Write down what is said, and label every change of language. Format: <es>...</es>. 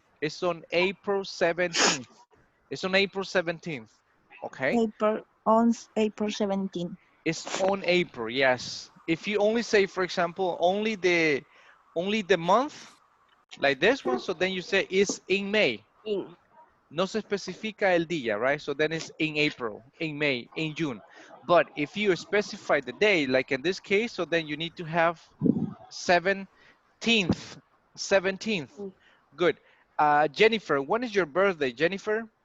<en>It's on April 17th. It's on April 17th. Okay. April 17. It's on April, yes. If you only say, for example, only the month, like this one, so then you say it's in May. In.</en> <es>No se especifica el día, right?</es> <en>So then it's in April, in May, in June. But if you specify the day, like in this case, so then you need to have 17th. 17th. Mm. Good. Jennifer, when is your birthday, Jennifer?</en>